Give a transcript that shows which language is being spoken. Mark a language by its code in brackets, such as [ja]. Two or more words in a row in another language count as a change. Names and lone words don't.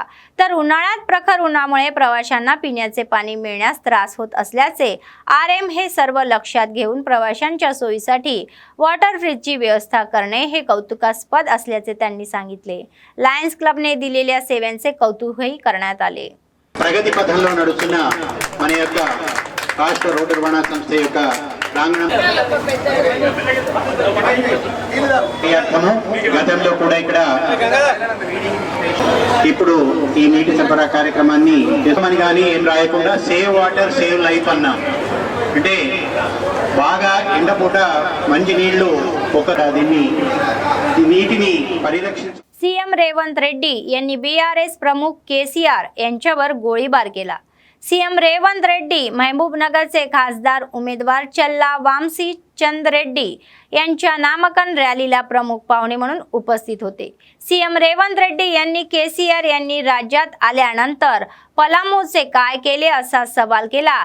[mr] तर उन्हाळ्यात प्रखर उन्हामुळे प्रवाशांना पिण्याचे पाणी मिळण्यास त्रास होत असल्याचे आरएम हे सर्व लक्षात घेऊन प्रवाशांच्या सोयीसाठी वॉटर फ्रीजची व्यवस्था करणे हे कौतुकास्पद असल्याचे त्यांनी सांगितले। लायन्स क्लबने दिलेल्या सेवांचे कौतुकही करण्यात आले। [te] ప్రగతి పథంలో నడుస్తున్న మన యొక్క రాష్ట్ర రోడ్డు రవాణా సంస్థ యొక్క ప్రాంగణం గతంలో కూడా ఇక్కడ ఇప్పుడు ఈ నీటి సరఫరా కార్యక్రమాన్ని చేసామని కానీ ఏం రాయకుండా [en] save water save life [te] అన్నాం. అంటే బాగా ఎండపూట మంచి నీళ్లు దీన్ని ఈ నీటిని పరిరక్షించ [mr] सीएम रेवंत रेड्डी यांनी बीआरएस प्रमुख केसीआर यांच्यावर गोळीबार केला। सीएम रेवंत रेड्डी महबूबनगरचे खासदार उमेदवार चल्ला वामसी चंद रेड्डी यांच्या नामांकन रॅलीला प्रमुख पाहुणे म्हणून उपस्थित होते। सीएम रेवंत रेड्डी यांनी केसीआर यांनी राज्यात आल्यानंतर पलामूचे काय केले असा सवाल केला।